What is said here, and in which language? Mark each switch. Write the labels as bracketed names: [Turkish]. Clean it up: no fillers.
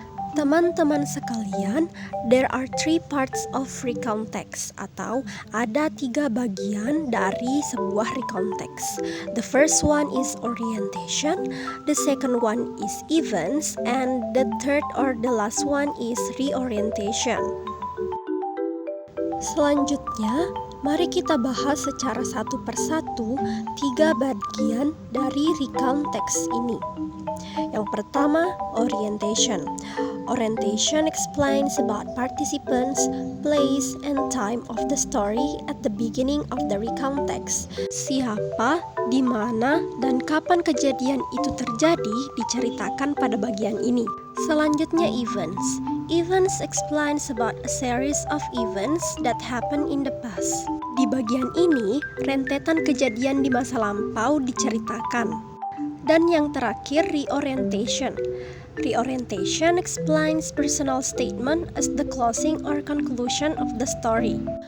[Indonesian] Teman-teman sekalian, [English] there are three parts of recount text, [Indonesian] atau ada 3 bagian dari sebuah recount text. [English] The first one is orientation, the second one is events, and the third or the last one is reorientation. [Indonesian] Selanjutnya, mari kita bahas secara satu persatu 3 bagian dari recount text ini. Yang pertama, orientation. [English] Orientation explains about participants, place, and time of the story at the beginning of the recount text. [Indonesian] Siapa, di mana, dan kapan kejadian itu terjadi diceritakan pada bagian ini. Selanjutnya, events. [English] Events explains about a series of events that happen in the past. [Indonesian] Di bagian ini, rentetan kejadian di masa lampau diceritakan. Dan yang terakhir, [English] reorientation. Reorientation explains personal statement as the closing or conclusion of the story.